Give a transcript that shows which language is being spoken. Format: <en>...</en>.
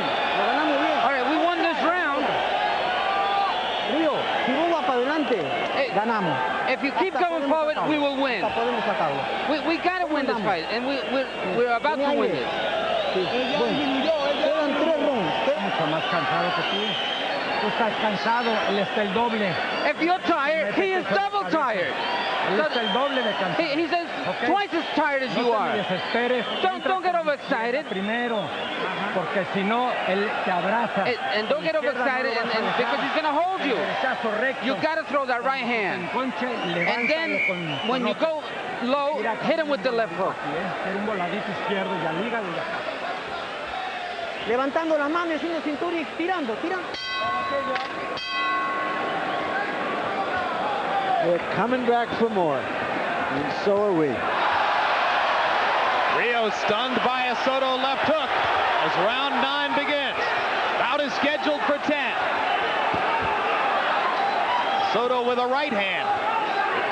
<en>All right, we won this round.</en> <es>Río, si vos vas para adelante, ganamos.</es> <en>If you keep going forward, we will win.</en> <es>Podemos sacarlo.</es> <en>We got to win this fight, and we're about to win this.</en> <es>Quedan 3 rounds. Mucho más cansado que tú. Tú estás cansado, él está el doble.</es> <en>If you're tired, he is double tired.</en> <es>Él está el doble de cansado.</es> <en>He's twice as tired as you are. Don't get overexcited.</en> <es>Primero, porque si no, él te abraza.</es> <en>And don't get overexcited, and because he's going to hold you. You got to throw that right hand. And then, when you go low, hit him with the left hook.</en> <es>Un voladito izquierdo y al hígado. Levantando las manos, haciendo cintura y tirando.</es> <en>they're coming back for more, and so are we. Rios stunned by a Soto left hook as round 9 begins. Bout is scheduled for 10. Soto with a right hand.</en>